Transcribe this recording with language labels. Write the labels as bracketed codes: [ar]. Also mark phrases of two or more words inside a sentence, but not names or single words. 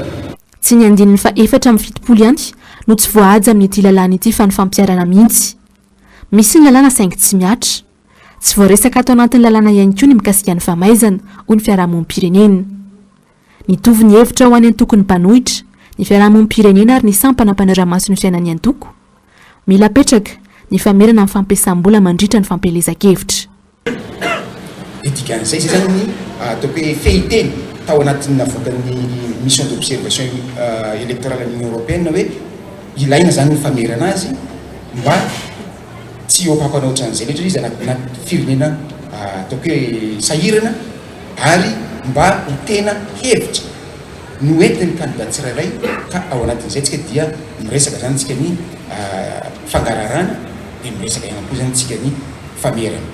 [mg] tsy ny andininy fa efatra amin'ny fitopolo ihany no tsy voahaja amin'ity lalàna ity fa ny fampiarana mihitsy misy ny lalàna saingy tsy miatra tsy voaresaka atao anatin'ny lalàna ihany koa ny mikasika ny famaizana ho ny fiarahamonim-pirenena nitovy ny hevitra ho any antokony mpanohitra ny fiarahamonim-pirenena ary ny sampana mpanara-maso ny fiainany antoko mila petraka ny famerana amin'ny fampiasam-bola mandritra ny fampelezan-kevitra dikan'izay zay zany ataoko hoe fehiteny tao anatin'ny navoakan'ny [fr] mission d'observation électorale à l'Union européenne [mg] hoe ilaina zany ny famerana azy mba tsy opapanao ohatran'izay loatra izy anaty firenena ataoko hoe sahirana ary mba ho tena hevitra no entin'ny candidat tsirairay ka ao anatin'izay tsika dia miresaka zany tsika ny fangararana dia miresaka ihany koa zany tsika ny famerana